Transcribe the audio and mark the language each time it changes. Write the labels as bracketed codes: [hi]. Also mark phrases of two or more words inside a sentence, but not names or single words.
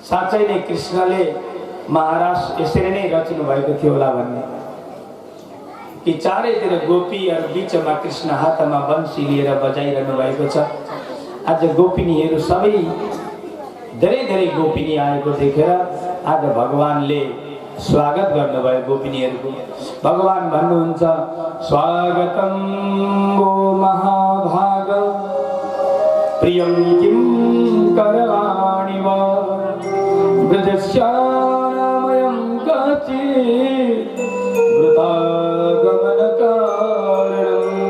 [ne] साँच्चै नै कृष्णले महाराज यसरी नै रचिनु भएको थियो होला भन्ने कि चारैतिर गोपीहरू बिचमा कृष्ण हातमा बंसी लिएर बजाइरहनु भएको छ। आज गोपिनीहरू सबै धेरै धेरै गोपिनी आएको देखेर आज भगवानले स्वागत गर्नुभयो गोपिनीहरूको। भगवान भन्नुहुन्छ [sa] स्वागतम वो महाभाग प्रियं किं करवाणि वा ब्रजस्यामयं काचित् वृथागमन कारणम्।